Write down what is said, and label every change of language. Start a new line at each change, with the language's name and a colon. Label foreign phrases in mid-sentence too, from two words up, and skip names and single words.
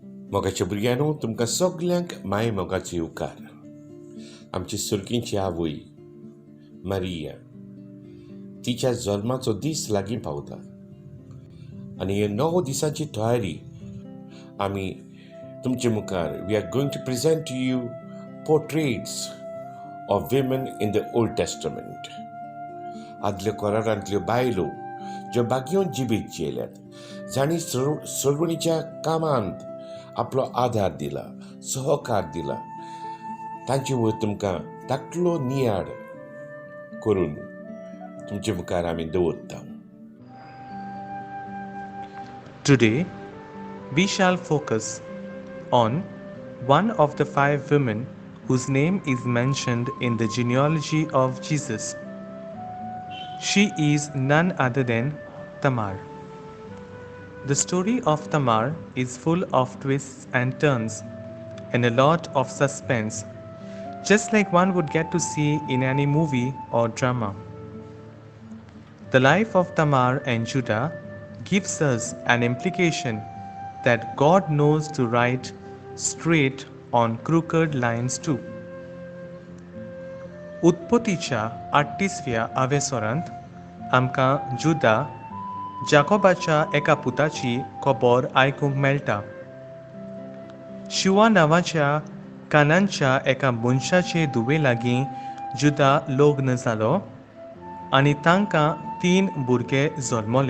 Konkani: मोगाच्या भुरग्यांनो तुमकां सगल्यांक माय मोगाचो येवकार. आमची सुरकींची आवय मारिया तिच्या जल्माचो दीस लागीं पावता आनी हे 9 दिसांची तयारी आमी तुमचे मुखार
English: we are going to present to you portraits of women in the Old Testament.
Konkani: आदल्या कोरारांतल्यो बायलो ज्यो बागयोन जिबीत जेल्यात, जांणी सोडवणीच्या कामांत आपलो आधार दिला, सहकार दिला, तांची वयर तुमकां धाकटलो नियाळ करून तुमचे मुखार आमी दवरता.
English: Today, we shall focus on one of the 5 women whose name is mentioned in the genealogy of Jesus. She is none other than Tamar. The story of Tamar is full of twists and turns and a lot of suspense, just like one would get to see in any movie or drama. The life of Tamar and Judah gives us an implication that God knows to write straight on crooked lines too.
Konkani: उत्पत्तीच्या 38व्या आवेसोरांत आमकां जुदा जाकोबाच्या एका पुताची खबर आयकूंक मेळटा. शिवा नांवाच्या कानानच्या एका मनशाचे धुवे लागीं जुदा लग्न जालो आनी तांकां 3 भुरगे जल्मले.